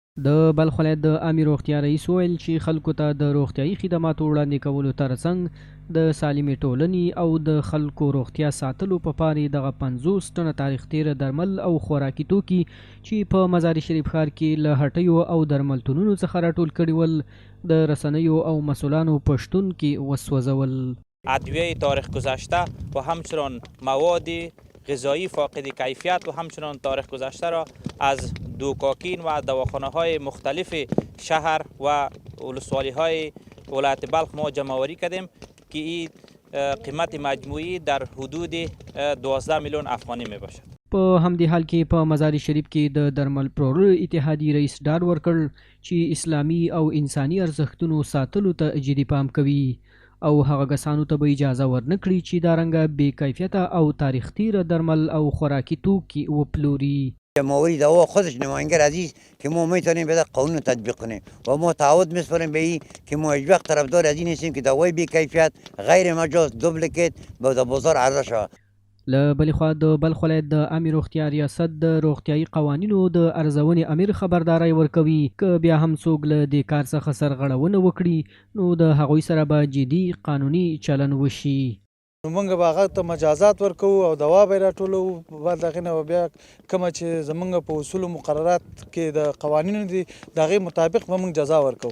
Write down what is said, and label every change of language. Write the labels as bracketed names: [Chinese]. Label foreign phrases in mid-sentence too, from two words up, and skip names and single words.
[Pashto] د بلخ ولایت د عامې روغتیا رئیس وویل چې خلکو ته د روغتیایي خدماتو وړاندې کولو ترڅنګ د سالمې ټولنې او د خلکو روغتیا ساتلو په پارې دغه 50 ټنه تاریخ تیره درمل او خوراکي توکي چې په مزار شریف ښار کې له هټیو او درملتونونو څخه راټول کړي ول د رسنیو او مسؤلانو په شتون کې وسوځول. [Persian] ادویه تاریخ گذشته و همچنان مواد غذایی فاقد کیفیت و همچنان تاریخ گذشته را از دوکاکین و دواخانه های مختلف شهر و ولسوالی های ولایت بلخ ما جمع آوری کردیم که این قیمت مجموعی در حدود 12 میلیون افغانی می باشد. [Pashto] په همدې حال کې په مزار شریف کې د درمل پلورلو اتحادیې رئیس ډاډ ورکړ چې اسلامي او انساني ارزښتونو ساتلو ته جدي پام کوي او هغه کسانو ته به اجازه ورنکړي چې دا رنګه بې کیفیته او تاریخ تیره درمل او خوراکي توکي وپلوري. [Persian] جمهوری دوا خودش نماینگر عزیز که ما میتونیم به قانون تطبیق کنیم و ما تعهد میسپاریم به این که ما هیچ وقت طرفدار از این نیستیم که دوای بی کیفیت غیر مجاز دوبلیکیت به بازار عرضه شود. [Pashto] له بلې خوا د بلخ ولایت د عامې روغتیا ریاست د روغتیایي قوانینو د ارزونې امیر خبرداری ورکوي که بیا هم څوک له دې کار څخه سرغړونه وکړي نو د هغوی سره به جدي قانوني چلن وشي. موږ به هغه ته مجازات ورکوو او دوا به یې راټولوو، بعد د هغې نه به بیا کومه چې زموږ په اصولو مقررات کې د قوانینو دي د هغې مطابق به موږ جزا ورکوو.